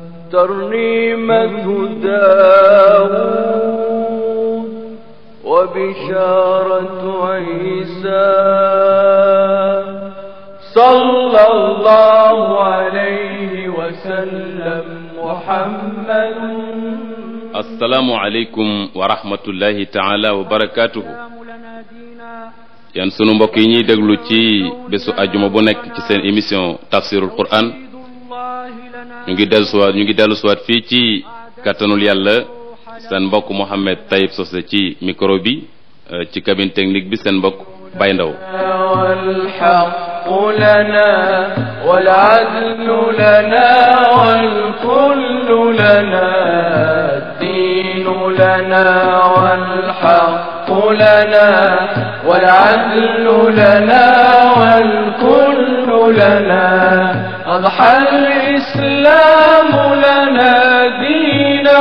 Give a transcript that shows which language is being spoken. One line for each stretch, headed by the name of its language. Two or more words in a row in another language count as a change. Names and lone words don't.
Arabic: ترنيمة داود وبشارة عيسى صلى الله عليه وسلم محمد. السلام عليكم ورحمة الله تعالى وبركاته.
Wolof: yan sunu mbokk yi ñuy déglu ci bésu ajuma bu nekk ci seen émission tafsirul quran ñu ngi dellu suwaat fii ci kattanul yàlla seen mbokk Mouhamed Tayib Socé ci micro bi ci
French: cabine technique
Wolof: bi seen mbokk Baye Ndaw.
Arabic: والحق لنا والعدل لنا والكل لنا الدين لنا والحق لنا والعدل لنا والكل لنا أضحى الإسلام لنا دينه